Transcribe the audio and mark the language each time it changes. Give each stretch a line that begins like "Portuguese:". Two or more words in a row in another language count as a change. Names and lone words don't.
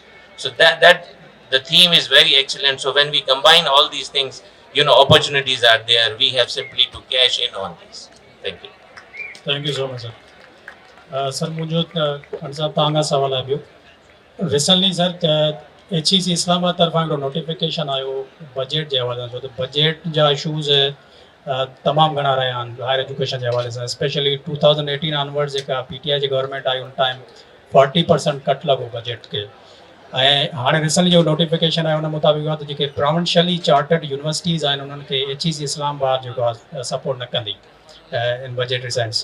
English: So that the theme is very excellent. So when we combine all these things, opportunities are there. We have simply to cash in on this. Thank you. Thank you so much,
Sindhi: sir. Sir, मुझे साहब तव्हांखां सवाल आहे ॿियो.
English: Recently, sir,
Sindhi: HEC इस्लामाबाद तरफ़ां हिकिड़ो नोटिफिकेशन आयो बजट जे हवाले सां, छो त बजट जा इशूज़ तमामु घणा रहिया आहिनि
English: higher education
Sindhi: जे हवाले सां.
English: especially 2018 onwards
Sindhi: जेका PTI जी गवर्नमेंट आई उन टाइम 40% कट लॻो बजट खे. ऐं हाणे रिसेंटली जो नोटिफिकेशन आहे उन मुताबिक़ आहे त जेके
English: provincially chartered universities
Sindhi: आहिनि उन्हनि खे HEC इस्लामाबाद जेको आहे सपोर्ट न कंदी इन
English: budgetary sense.